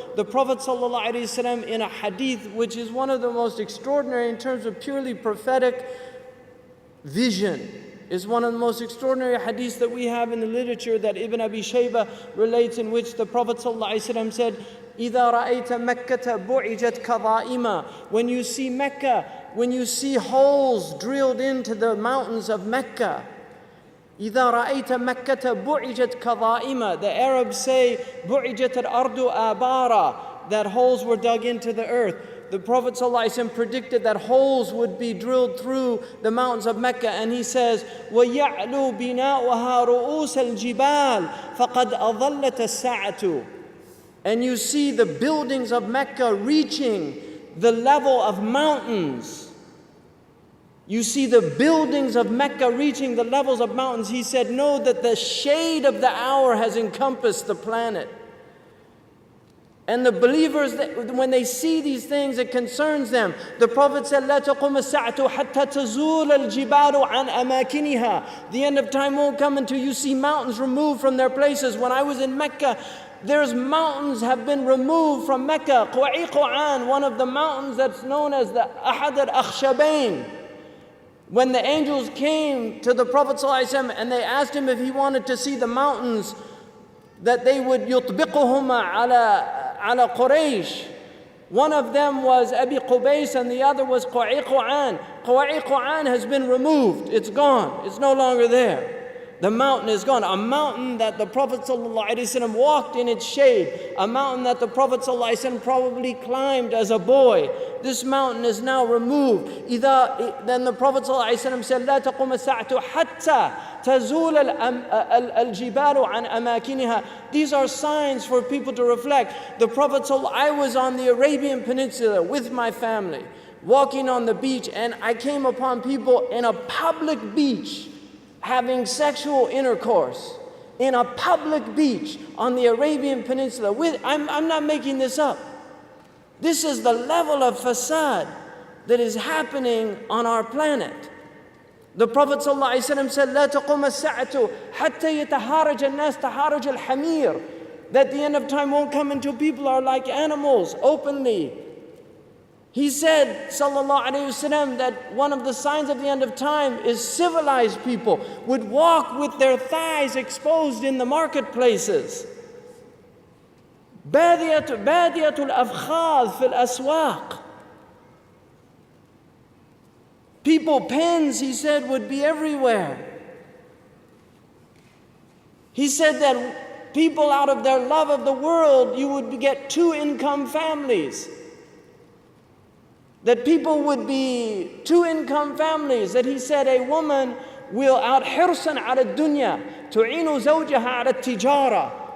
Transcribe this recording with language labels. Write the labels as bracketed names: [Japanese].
[English] The Prophet ﷺ, in a hadith, which is one of the most extraordinary in terms of purely prophetic vision, is one of the most extraordinary hadiths that we have in the literature that Ibn Abi Shaybah relates, in which the Prophet ﷺ said, [Arabic] إِذَا رَأَيْتَ مَكَّةَ بُعِجَتْ كَظَائِمًا. [English] When you see Mecca, when you see holes drilled into the mountains of Mecca, [Arabic] إذا رأيت مكة بعجت كظائمة. [English] The Arabs say [Arabic] بعجت الأرض آبارا, [English] that holes were dug into the earth. The Prophet ﷺ predicted that holes would be drilled through the mountains of Mecca, and he says, [Arabic] وَيَعْلُو بِنَاؤُهَا رُؤُوسَ الْجِبَالِ فَقَدْ أَضَلَّتَ السَّاعَةُ. [English] And you see the buildings of Mecca reaching the level of mountains. You see the buildings of Mecca reaching the levels of mountains. He said, know that the shade of the hour has encompassed the planet. And the believers, when they see these things, it concerns them. [Arabic] The Prophet said, لا تقوم الساعة حتى تزول الجبال عن أماكنها. [English] The end of time won't come until you see mountains removed from their places. When I was in Mecca, there's mountains have been removed from Mecca. Quwa'iquan, one of the mountains that's known as the Ahad al-Akhshabain. When the angels came to the Prophet ﷺ and they asked him if he wanted to see the mountains, that they would [Arabic] يطبقهما على قريش. [English] One of them was Abi Qubays and the other was Quwa'iquan. Quwa'iquan has been removed. It's gone. It's no longer there. The mountain is gone. A mountain that the Prophet ﷺ walked in its shade. A mountain that the Prophet ﷺ probably climbed as a boy. This mountain is now removed. [Arabic] Then the Prophet ﷺ said, لا تقوم الساعة حتى تزول الجبال عن أماكنها. [English] These are signs for people to reflect. The Prophet I was on the Arabian Peninsula with my family, walking on the beach, and I came upon people in a public beach having sexual intercourse in a public beach on the Arabian Peninsula. I'm not making this up. This is the level of fasad that is happening on our planet. [Arabic] The Prophet ﷺ said, لا تقوم الساعة حتى يتهارج الناس تهارج الحمير. [English] That the end of time won't come until people are like animals openly. He said, sallallahu alayhi wasallam, that one of the signs of the end of time is civilized people would walk with their thighs exposed in the marketplaces. [Arabic] بادية الأفخاذ في الأسواق. [English] People, pens, he said, would be everywhere. He said that people, out of their love of the world, you would get 2-income families. That people would be 2-income families. That he said a woman will out [Arabic] حرصا على الدنيا تعين زوجها على التجارة.